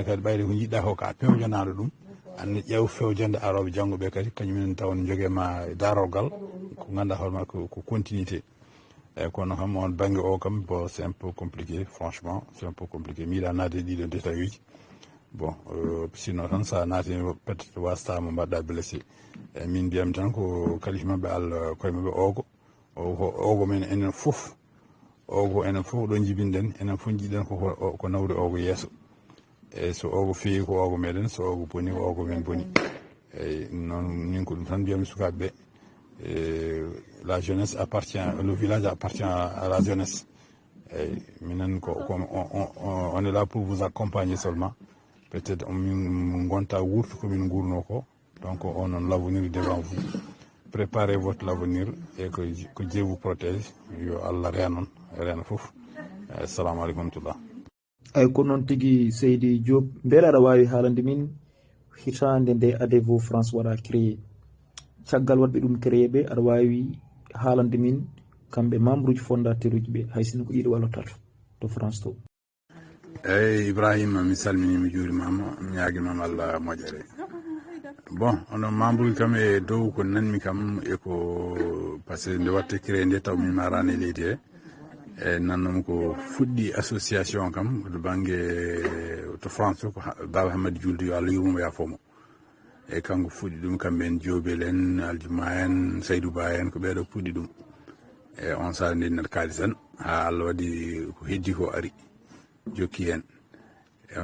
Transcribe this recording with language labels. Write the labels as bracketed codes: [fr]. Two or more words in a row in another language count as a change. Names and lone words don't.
[ff] kadi ɓayde ko jiɗɗa ko ka pewjanaɗo ɗum anne ƴeew fewjande aroɓe janggo ɓe kadi kañumen taw joguema darogal ko ganduɗa hoorema ko continuité eyyi kono kam on banggue o kam bon [fr] c'est un peu compliqué franchement c'est un peu compliqué [ff] mi yiiɗa naade ɗiɗo détail uji [fr] bon sinon [ff] tan sa naati [fr] peut être [ff] wastama mbaɗɗa blessé eyyi min mbiyami tan ko kalifi mabɓe Allah koye mabɓe ogo men enen foof ogo enen foof ɗo jibinɗen enen foof jiiɗen ko nawde ogo yeeso eyyi so ogo feewi ko ogo meɗen so ogo boni ko ogo men boni eyyi noon min ko ɗum tan mbiyami sukaɓeɓe [fr] la jeunesse appartient le village appartient à la jeunesse [ff] eyyi minen [fr] on est là pour vous accompagner seulement peut être [ff] min gonta wuurtu komin gurno ko [fr] donc on l'avenir devant vous préparez votre avenir et que Dieu vous protège [ff] yo Allah reena foof [ar] السلام عليكم ورحمة الله [ff] ay ko noon tigui Seydi Diop beele aɗa wawi haalande min hitande nde ADEVO France waɗa créé caggal waɗɓe ɗum créé ɓe aɗa wawi haalande min kamɓe membre uji fondateur uji ɓe hay sinno ko ɗiɗo wallotato to France to eyyi Ibrahima mi salmini mi juurimama mi ñaguimama Allah moƴƴere bon onon membre uji kam e dow ko nanmi kam e ko [fr] par ce que [ff] nde watte créé nde taw min marani leydi he e nannomi ko fuɗɗi association kam to banggue to France ko Baba Hamady Julde yo Allah yurmomo yafomo e kanko fuɗɗi ɗum kamɓe en Diobel en Aljuma en Saydou Ba en ko ɓeɗo puɗɗi ɗum e on saaha nde nder kaali tan ha Allah waɗi ko heddi ko ari jokki hen e on